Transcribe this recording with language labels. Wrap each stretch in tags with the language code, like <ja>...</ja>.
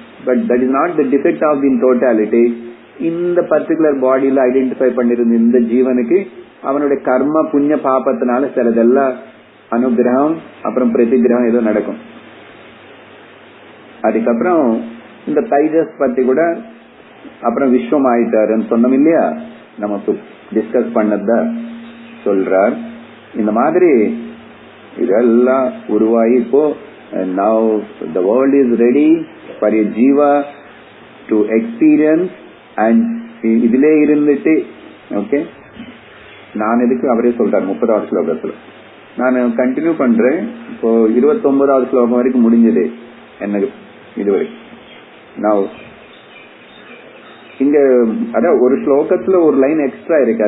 <en>But that is not the defect of the totality.</en> <ta>இந்த particular பாடியில identify பண்ணிருந்த இந்த ஜீவனுக்கு அவனுடைய கர்ம புண்ணிய பாபத்தினால சிலதெல்லாம் அனுகிரகம் அப்புறம் பிரதிகிரகம் ஏதோ நடக்கும். அதுக்கப்புறம் இந்த தைஜஸ் பத்தி கூட அப்புறம் விஸ்வம் ஆயிட்டாருன்னு சொன்னோம் இல்லையா, நமக்கு டிஸ்கஸ் பண்ணத சொல்றார். இந்த மாதிரி இதெல்லாம் உருவாகி இப்போ</ta> <en>now the world is ready for a jiva to experience.</en> <ta>and இதிலே இருந்துட்டு ஓகே, நான் எதுக்கு அவரே சொல்றார் 30வது ஸ்லோகத்துல. நான் கண்டினியூ பண்றேன். இப்போ 29வது ஸ்லோகம் வரைக்கும் முடிஞ்சது எனக்கு இதுவரை. நான் இங்க அதான் ஒரு ஸ்லோகத்துல ஒரு லைன் எக்ஸ்ட்ரா இருக்கு.</ta>